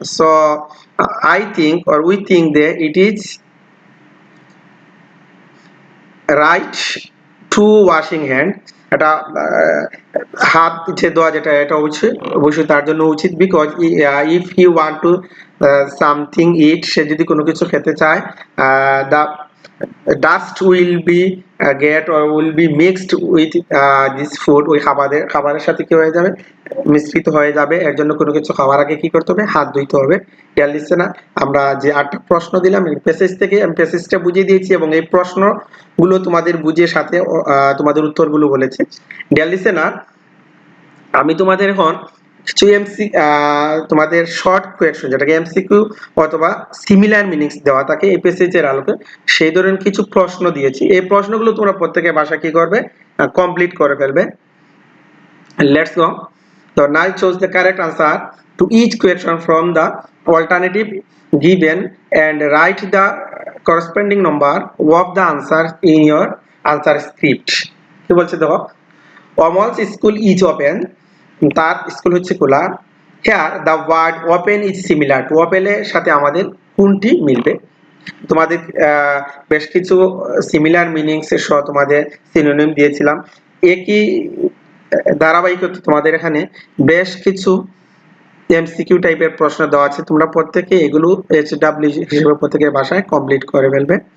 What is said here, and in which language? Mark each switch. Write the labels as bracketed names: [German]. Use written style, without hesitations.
[English] so I think or we think they it is right to washing hand, [Bangla] এটা হাত যে ধোয়া যেটা এটা অবশ্যই তার জন্য উচিত। [English] because if he want to something eat, [Bangla] সে যদি কোনো কিছু খেতে চায়, [English] the dust will be get or will be mixed with this food, [Bangla] ওই খাবারের সাথে কি হয়ে যাবে, [English] মিশ্রিত হয়ে যাবে। [Bangla] এর জন্য কোনো কিছু খাওয়ার আগে কি করতে হবে, হাত ধুইতে হবে। [English] dear listener, [Bangla] আমরা যে 8টা প্রশ্ন দিলাম এই প্যাসেজ থেকে, আমি প্যাসেজটা বুঝিয়ে দিয়েছি এবং এই প্রশ্নগুলো তোমাদের বুঝিয়ে সাথে তোমাদের উত্তরগুলো বলেছি। [English] dear listener, [Bangla] আমি তোমাদের এখন কিছু তোমাদের শর্ট কোয়েশ্চন, যেটাকে এমসিকিউ অথবা সিমিলার মিনিংস দেওয়া থাকে এই প্যাসেজের আলোকে, সেই ধরনের কিছু প্রশ্ন দিয়েছি। এই প্রশ্নগুলো তোমরা প্রত্যেকের ভাষা কি করবে, কমপ্লিট করে ফেলবে। [English] Let's go. So now choose the correct answer to each question from the alternative given and write the corresponding number of the answer in your answer script. [Bangla] কি বলছে দেখো, [English] Omol's school is open, [Bangla] তার school হচ্ছে খোলা। [English] Here the word open is similar to open [Bangla] এর সাথে আমাদের কোনটি মিলবে। তোমাদের বেশ কিছু সিমিলার মিনিংস এর সহ তোমাদের সিনোনিম দিয়েছিলাম। একই ধারাবাহিকতা তোমাদের এখানে বেশ কিছু এমসিকিউ টাইপের প্রশ্ন দেওয়া আছে, তোমরা প্রত্যেকে এগুলো এইচডব্লিউ হিসেবে প্রত্যেকের ভাষায় কমপ্লিট করে ফেলবে।